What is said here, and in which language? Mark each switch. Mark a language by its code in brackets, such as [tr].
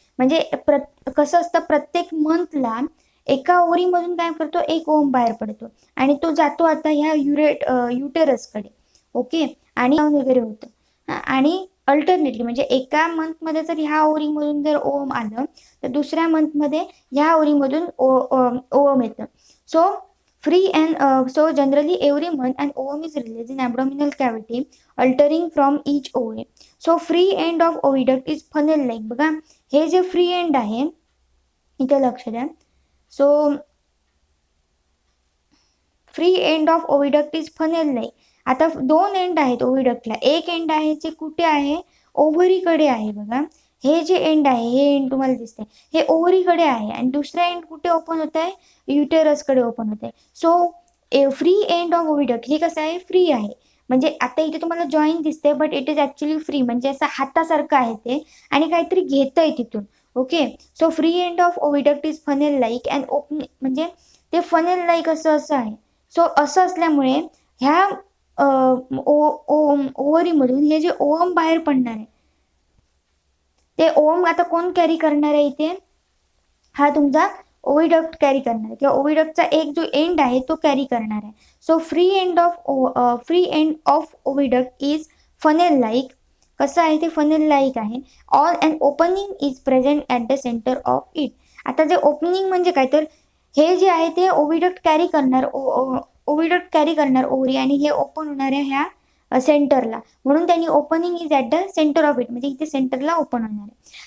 [mr] म्हणजे कसं असतं, प्रत्येक मंथला एका ओव्हरीमधून काय करतो, एक ओवम बाहेर पडतो आणि तो जातो आता ह्या युटेरसकडे. ओके. आणि वगैरे होतं आणि अल्टरनेटली म्हणजे एका मंथमध्ये जर ह्या ओव्हरीमधून जर ओवम आलं तर दुसऱ्या मंथमध्ये ह्या ओव्हरीमधून ओवम येतं. [en] So so generally every month an ovum is released in abdominal cavity altering from each ovary. So free end of oviduct is funnel like. [mr] बघा, हे जे फ्री एंड आहे इथे लक्ष द्या. [en] So free end of oviduct is funnel like. [mr] आता 2 end आहेत ओविडक्टला. एक एंड आहे जे कुठे आहे, ओव्हरीकडे आहे. बघा, हे जे एंड आहे, हे एंड तुम्हाला दिसते, हे ओव्हरीकडे आहे आणि दुसरा एंड कुठे ओपन होत आहे, युटेरसकडे ओपन होत आहे. So free end of oviduct हे कसं आहे, फ्री आहे. म्हणजे आता इथे तुम्हाला जॉईन दिसते [en] but it is actually free, [mr] म्हणजे असं हातासारखं आहे ते आणि काहीतरी घेतंय तिथून. [en] okay, so free end of oviduct is funnel like and opening, [mr] म्हणजे ते फनेल लाईक असं आहे. सो असं असल्यामुळे ह्या ओव्हरीमधून हे जे ओहम बाहेर पडणार आहे ते ओहम आता कोण कॅरी करणार आहे इथे, हा तुमचा ओविडक्ट कॅरी करणार आहे किंवा ओविडक्टचा एक जो एंड आहे तो कॅरी करणार आहे. [en] So free end of oviduct is funnel like. [mr] कसं आहे ते फनेल लाईक आहे. [en] All and opening is present at the centre of it. [mr] आता जे ओपनिंग म्हणजे काय, तर हे जे आहे ते ओविडक्ट कॅरी करणार ओव्हरी आणि हे ओपन होणार आहे ह्या सेंटरला, म्हणून त्यांनी [en] opening is at the centre of it, [mr] म्हणजे इथे सेंटरला ओपन होणार आहे.